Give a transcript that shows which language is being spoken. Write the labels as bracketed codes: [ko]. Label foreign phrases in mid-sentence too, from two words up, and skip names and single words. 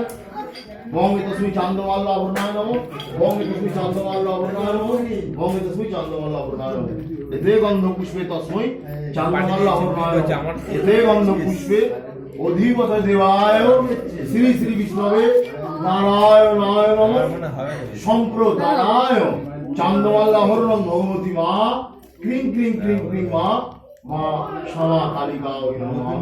[sa] মঙ্গে তস্মৈ চান্দমাল্য আভরণায় নমঃ। মঙ্গে তস্মৈ চান্দমাল্য আভরণায় নমঃ। মঙ্গে তস্মৈ চান্দমাল্য আভরণায় নমঃ। এতে গন্ধ পুষ্পে তস্মৈ চান্দমাল্য আভরণায় নমঃ। এতে গন্ধ পুষ্পে অধিপত দেবায় শ্রী শ্রী বিষ্ণবে নারায়ণায় নমঃ। সম্প্রদানায় চান্দমাল্য আভরণং ভগবতী মা ক্রিং ক্রিং ক্রিং ক্রিং মা মা শ্যামা কালিকা নমঃ।